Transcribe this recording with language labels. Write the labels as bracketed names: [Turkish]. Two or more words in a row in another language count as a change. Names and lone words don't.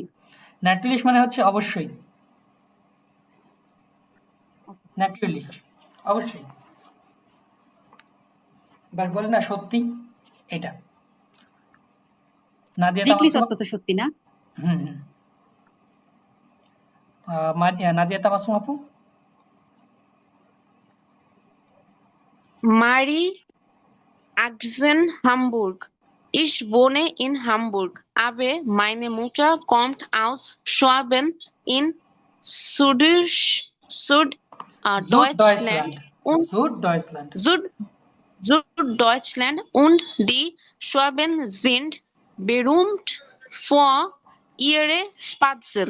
[Bangla] ন্যাটুলিশ মানে হচ্ছে অবশ্যই, ন্যাটুলিশ অবশ্যই, বাট বলে না সত্যি, এটা নাদিয়া তাবাসসুম তো সত্যি না। নাদিয়া তাবাসসুম আপু। [German] Marie Axen Hamburg. Ich wohne in Hamburg, aber meine Mutter kommt aus Schwaben in Süddeutschland und die Schwaben sind berühmt für ihre Spätzle.